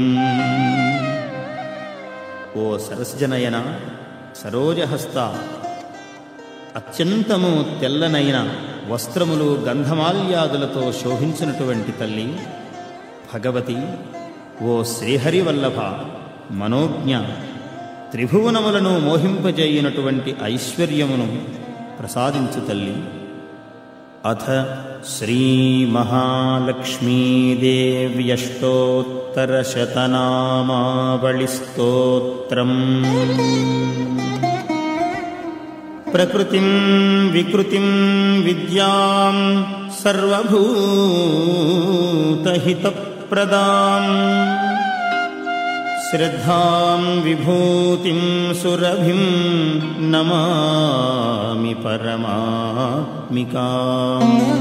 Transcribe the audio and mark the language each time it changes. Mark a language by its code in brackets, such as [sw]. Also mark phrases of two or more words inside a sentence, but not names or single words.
[te] ఓ సరస్జనయన, సరోజహస్త, అత్యంతము తెల్లనైన వస్త్రములు గంధమాల్యాదులతో శోభించినటువంటి తల్లి భగవతి, ఓ శ్రీహరివల్లభ, మనోజ్ఞ, త్రిభువనములను మోహింపజేయునటువంటి ఐశ్వర్యమును ప్రసాదించు తల్లి. [sa] अथ श्रीमहालक्ष्मीदेव्यष्टोत्तरशतनामावलिस्तोत्रम्। प्रकृतिं विकृतिं विद्यां सर्वभूतहितप्रदां श्रद्धां विभूतिं सुरभिं नमामि परमात्मिकाम्।